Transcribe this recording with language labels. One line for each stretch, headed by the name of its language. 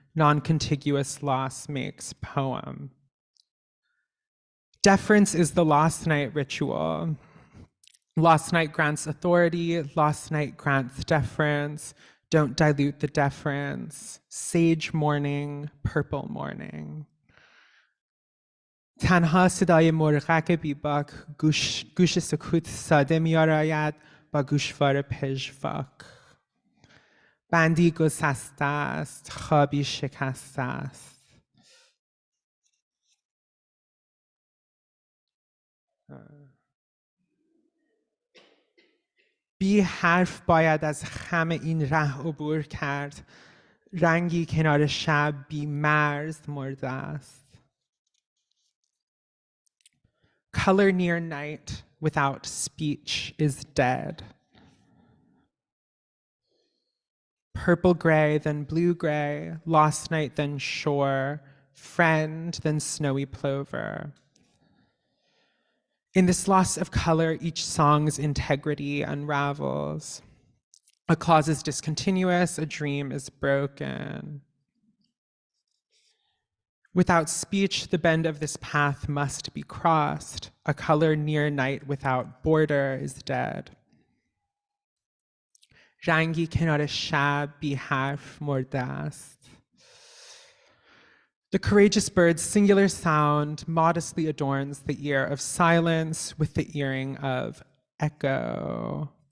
English: Non-contiguous loss makes poem. Deference is the lost night ritual. Lost night grants authority. Lost night grants deference. Don't dilute the deference. Sage morning, purple morning.
Persian: تنها صدای مرغک بیباک گوش سکوت ساده می‌آراید با گوشوار پژواک. بندی گسسته است، خوابی شکسته است. بی حرف باید از خم این ره عبور کرد. رنگی کنار شب بی مرز مرده است.
English: Color near night without speech is dead. Purple gray, then blue gray, lost night, then shore, friend, then snowy plover. In this loss of color, each song's integrity unravels. A clause is discontinuous, a dream is broken. Without speech, the bend of this path must be crossed. A color near night without border is dead.
Persian: رنگی کنار شب بی حرف مرده است.
English: The courageous bird's singular sound modestly adorns the ear of silence with the earring of echo.